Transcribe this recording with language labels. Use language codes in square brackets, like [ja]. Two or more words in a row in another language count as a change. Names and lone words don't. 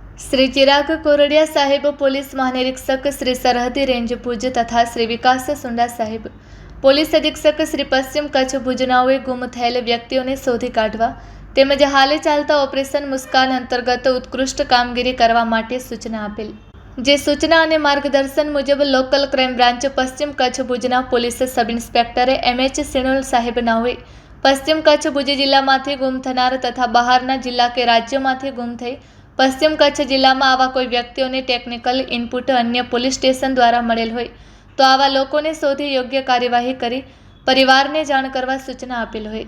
[gu] શ્રી ચિરાગ કોરડિયા સાહેબ, પોલીસ મહાનિરીક્ષક શ્રી સરહદી રેન્જ ભુજ તથા શ્રી વિકાસ સુંડા સાહેબ, પોલીસ અધિક્ષક શ્રી પશ્ચિમ કચ્છ ભુજનાઓએ ગુમ થયેલ વ્યક્તિઓને શોધી કાઢવા તેમજ હાલે ચાલતા ઓપરેશન મુસ્કાન અંતર્ગત ઉત્કૃષ્ટ કામગીરી કરવા માટે સૂચના આપેલ। જે સૂચના અને માર્ગદર્શન મુજબ લોકલ ક્રાઇમ બ્રાન્ચ પશ્ચિમ કચ્છ ભુજના પોલીસ સબ ઇન્સ્પેક્ટરે એમએચ સિણોલ સાહેબ નાઓએ પશ્ચિમ કચ્છ ભુજ જિલ્લામાંથી ગુમ થનાર તથા બહારના જિલ્લા કે રાજ્યમાંથી ગુમ થઈ પશ્ચિમ કચ્છ જિલ્લામાં આવા કોઈ વ્યક્તિઓને ટેકનિકલ ઇનપુટ અન્ય પોલીસ સ્ટેશન દ્વારા મળેલ હોય તો આવા લોકોને શોધી યોગ્ય કાર્યવાહી કરી પરિવારને જાણ કરવા સૂચના આપેલ હોય।